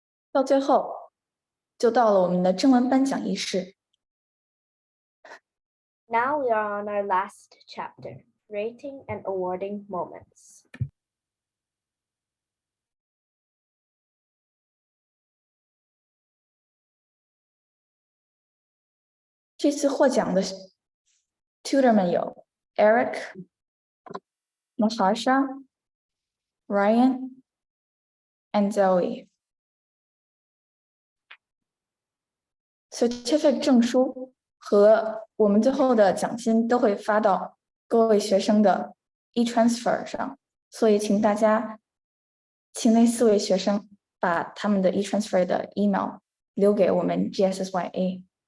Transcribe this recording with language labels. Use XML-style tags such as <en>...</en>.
<zh>到最后，就到了我们的征文颁奖仪式。</zh> <en>Now we are on our last chapter, rating and awarding moments.</en> <zh>这次获奖的 tutor 们有 Eric、Natasha、Ryan and Zoe。 Certificate 证书和我们最后的奖金都会发到各位学生的 e-transfer 上，所以请大家，请那4位学生把他们的 e-transfer 的 email 留给我们 GSSYA。</zh>